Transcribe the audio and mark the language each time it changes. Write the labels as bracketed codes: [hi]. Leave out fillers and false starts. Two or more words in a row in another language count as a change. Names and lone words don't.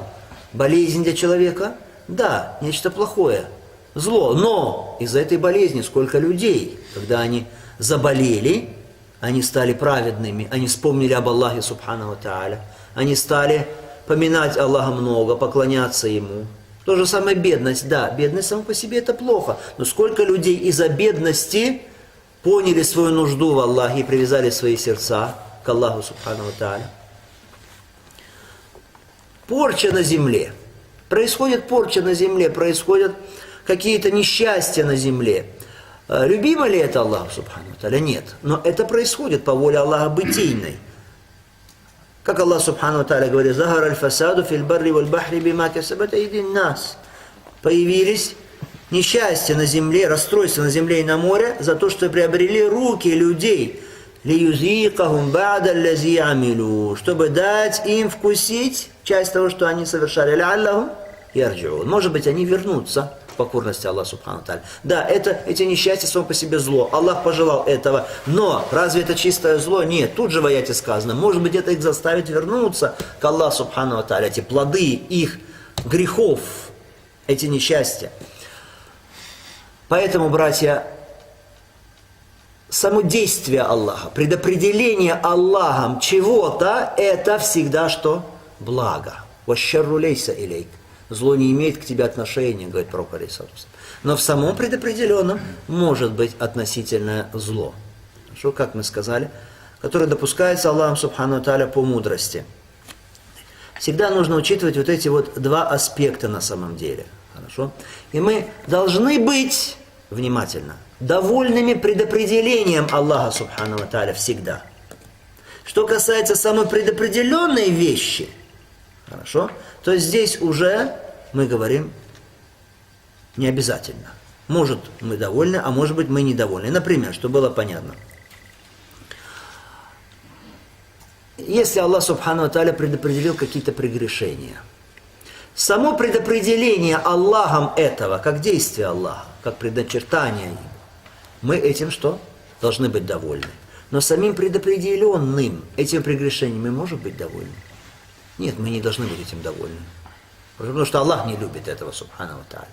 [ru] Болезнь для человека, да, нечто плохое, зло, но из-за этой болезни сколько людей, когда они заболели, они стали праведными, они вспомнили об Аллахе [ar] سبحانه وتعالى, [ru] они стали поминать Аллаха много, поклоняться Ему. То же самое бедность, да, бедность сама по себе это плохо, но сколько людей из-за бедности поняли свою нужду в Аллахе и привязали свои сердца к Аллаху [ar] سبحانه وتعالى. [ru] Порча на земле. Происходит порча на земле, происходят какие-то несчастья на земле. Любимо ли это Аллаху [ar] سبحانه وتعالى? [ru] Нет. Но это происходит по воле Аллаха бытийной. Как Аллах субхану ва тааля говорит: [ar] «ظهر الفساد في البر والبحر بما كسبت أيدي الناس». [ru] Появились несчастья на земле, расстройства на земле и на море за то, что приобрели руки людей. [ar] «ليذيقهم بعض الذي عملوا», [ru] чтобы дать им вкусить часть того, что они совершали. [ar] «لعلهم يرجعون». [ru] Может быть, они вернутся в покорности Аллаха [ar] سبحانه وتعالى. [ru] Да, эти несчастья само по себе зло. Аллах пожелал этого. Но разве это чистое зло? Нет. Тут же в аяте сказано. Может быть, это их заставит вернуться к Аллаху [ar] سبحانه وتعالى. [ru] Эти плоды их грехов, эти несчастья. Поэтому, братья, само действие Аллаха, предопределение Аллахом чего-то, это всегда что? Благо. [ar] «والشر ليس إليك». [ru] Зло не имеет к тебе отношения, говорит пророк [ar] عليه الصلاة والسلام. [ru] Но в самом предопределенном может быть относительное зло. Хорошо, как мы сказали, которое допускается Аллахом [ar] سبحانه وتعالى [ru] по мудрости. Всегда нужно учитывать вот эти вот два аспекта на самом деле. Хорошо? И мы должны быть, внимательно, довольными предопределением Аллаха [ar] سبحانه وتعالى [ru] всегда. Что касается самой предопределенной вещи, хорошо, то здесь уже мы говорим не обязательно. Может, мы довольны, а может быть, мы недовольны. Например, чтобы было понятно. Если Аллах [ar] سبحانه وتعالى [ru] предопределил какие-то прегрешения, само предопределение Аллахом этого, как действие Аллаха, как предначертание Его, мы этим что? Должны быть довольны. Но самим предопределенным этим прегрешением мы можем быть довольны? Нет, мы не должны быть этим довольны. Потому что Аллах не любит этого, [ar] سبحانه وتعالى.